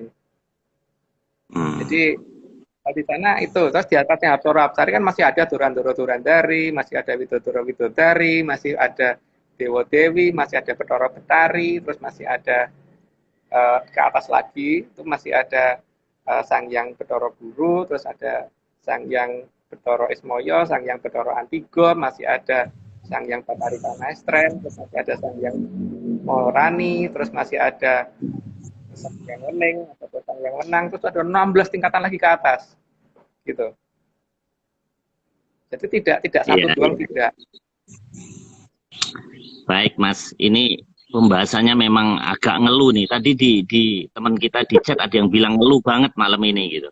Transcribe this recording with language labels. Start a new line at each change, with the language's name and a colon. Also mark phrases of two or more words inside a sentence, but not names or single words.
Indonesian: Jadi di sana itu, terus di atasnya Hapsara-Hapsari kan masih ada Durandara-Durandari, masih ada Widodara-Widodari, masih ada Dewa-Dewi, masih ada Bathara-Bathari, terus masih ada ke atas lagi itu masih ada Sang Hyang Bathara Guru, terus ada Sang Hyang Bathara Ismaya, Sang Hyang Bathara Antigo, masih ada Sang Hyang Bathari Panastren, terus masih ada Sang Hyang Maharani, terus masih ada Sang Hyang Wening, atau Sang Hyang Wenang, terus ada 16 tingkatan lagi ke atas, gitu. Jadi tidak satu doang, tidak. Baik Mas, ini pembahasannya memang agak ngeluh nih. Tadi di teman kita di chat ada yang bilang ngeluh banget malam ini gitu.